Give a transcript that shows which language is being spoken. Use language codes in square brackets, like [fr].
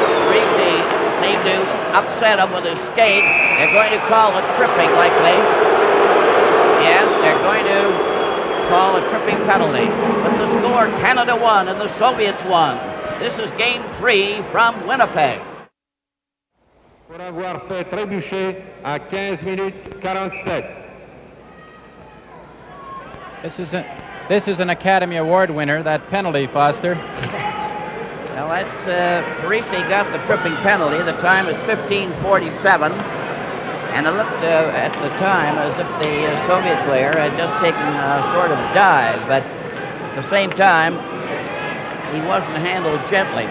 [en] Greasy seemed to upset him with his skate. They're going to call it tripping, likely. Yes, they're going to call a tripping penalty. With the score, Canada won and the Soviets won. This is Game 3 from Winnipeg. [fr] Pour avoir fait trébucher à 15 minutes 47. [en] This is an Academy Award winner, that penalty, Foster. Well, that's Parisi got the tripping penalty. The time is 15:47. And it looked at the time as if the Soviet player had just taken a sort of dive, but at the same time, he wasn't handled gently.